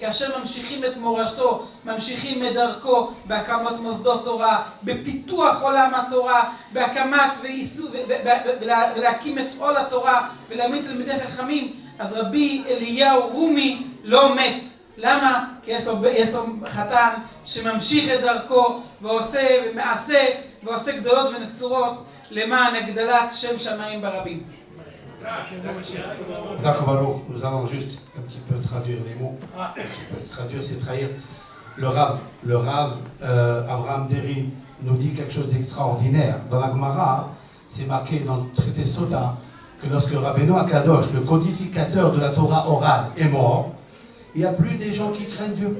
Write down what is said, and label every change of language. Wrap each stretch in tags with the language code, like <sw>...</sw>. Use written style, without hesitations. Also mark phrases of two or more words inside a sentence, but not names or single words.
<he>כאשר ממשיכים את מורשתו, ממשיכים את דרכו בהקמת מוסדות תורה, בפיתוח עולם התורה, בהקמת ולהקים את עול התורה ולהעמיד תלמידי חכמים, אז רבי אליהו רומי לא מת. למה? כי יש לו חתן שממשיך את דרכו ועושה ומעשה ועושה גדולות ונצורות למען הגדלת שם שמיים ברבים.</he> <fr>Nous allons juste un petit peu traduire les mots. Un petit peu traduire, c'est trahir. Le Rav Avraham Deri nous dit quelque chose d'extraordinaire. Dans la Gemara, c'est marqué dans le traité Sota que lorsque Rabbeinu Akadosh, le codificateur de la Torah orale, est mort, il n'y a plus des gens qui craignent Dieu.</fr>